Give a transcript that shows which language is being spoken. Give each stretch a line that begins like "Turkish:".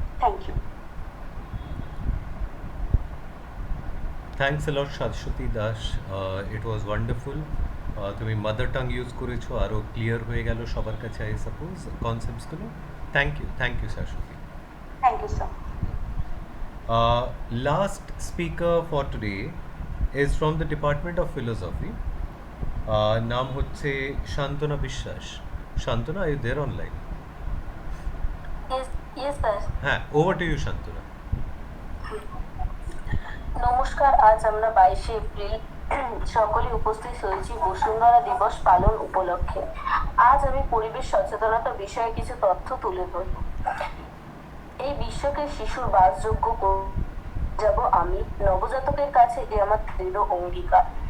English: Thank you. Thanks a lot Shashwati Das, it was wonderful.
Bangla: তুমি mother tongue use করেছো, আরও clear হয়ে গেল সবার কাছে
English: I suppose
Bangla: কনসেপ্টসগুলো।
English: Thank you Shashwati. Thank you sir. Last speaker for today is from the Department of Philosophy.
Bangla: নাম হচ্ছে শান্তনা বিশ্বাস। শান্তনা,
English: are you there online? Yes sir. হ্যাঁ, over to you Shantana.
Bangla: নমস্কার, আজ আমরা 22শে এপ্রিল সকলে উপস্থিত হয়েছি বসুন্ধরা দিবস পালন উপলক্ষে। আজ আমি পরিবেশ সচেতনতা বিষয়ে কিছু তথ্য তুলে ধরব। এই বিশ্বকে শিশুর বাসযোগ্য যাব আমি, নবজাতকের কাছে এ আমার দৃঢ় অঙ্গীকার।